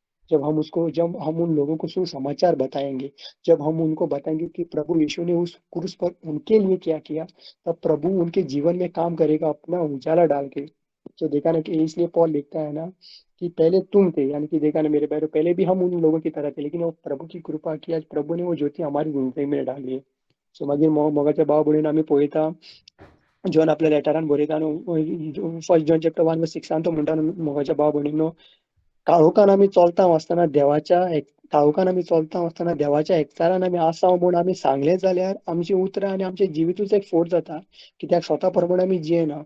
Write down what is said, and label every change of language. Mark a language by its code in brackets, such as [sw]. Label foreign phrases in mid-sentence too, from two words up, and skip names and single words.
[hi] जब हम उन लोगों को सुसमाचार बताएंगे, जब हम उनको बताएंगे कि प्रभु यीशु ने उस क्रूस पर उनके लिए क्या किया, तब प्रभु उनके जीवन में काम करेगा अपना उजाला डाल के. तो देखा ना कि इसलिए पॉल लिखता है ना कि पहले तुम थे, यानी कि देखा ना मेरे भाई पहले भी हम उन लोगों की तरह थे, लेकिन वो प्रभु की कृपा की आज प्रभु ने वो ज्योति हमारी जिंदगी में डाली है. [kok] सो मागीर मोगाच्या भाव भयणीन आमी पळयता जॉन आपल्या लेटरान बरयता न्हू, फर्स्ट जॉन चॅप्टर 1:6 तो म्हणटा न्हू मोगाच्या भाव भयणींनो, काळोखान आमी चलता आसतना देवाच्या एकचारान आमी आसाव म्हूण आमी सांगलें जाल्यार आमचीं उतरां आनी आमचें जिवितूच एक फोट जाता, कित्याक स्वता प्रमाणे आमी जियेना.